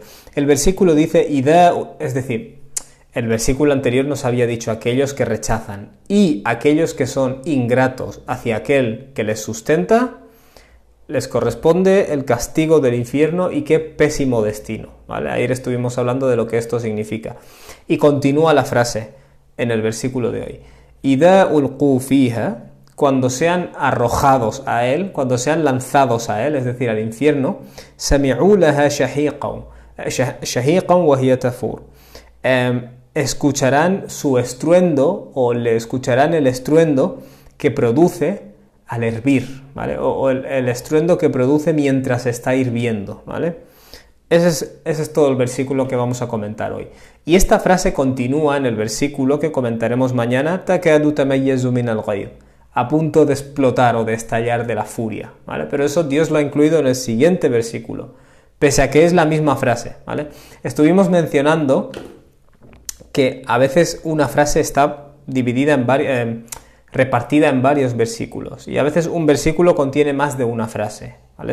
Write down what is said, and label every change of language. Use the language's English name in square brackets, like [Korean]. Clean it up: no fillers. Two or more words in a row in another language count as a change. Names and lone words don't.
[Spanish] El versículo dice, es decir, el versículo anterior nos había dicho aquellos que rechazan y aquellos que son ingratos hacia aquel que les sustenta, les corresponde el castigo del infierno y qué pésimo destino, ¿vale? Ayer estuvimos hablando de lo que esto significa. Y continúa la frase en el versículo de hoy. [Arabic] إذا ألقوا فيها, [Spanish] cuando sean arrojados a él, cuando sean lanzados a él, es decir, al infierno, [Arabic] سمعوا لها شهيقا وهي تفور. [Spanish] Escucharán su estruendo o le escucharán el estruendo que produce al hervir, ¿vale? O el estruendo que produce mientras está hirviendo, ¿vale? Ese es todo el versículo que vamos a comentar hoy. Y esta frase continúa en el versículo que comentaremos mañana, [Arabic] تكاد تميز من الغيظ, [Spanish] a punto de explotar o de estallar de la furia, ¿vale? Pero eso Dios lo ha incluido en el siguiente versículo, pese a que es la misma frase, ¿vale? Estuvimos mencionando que a veces una frase está dividida repartida en varios versículos, y a veces un versículo contiene más de una frase, ¿vale?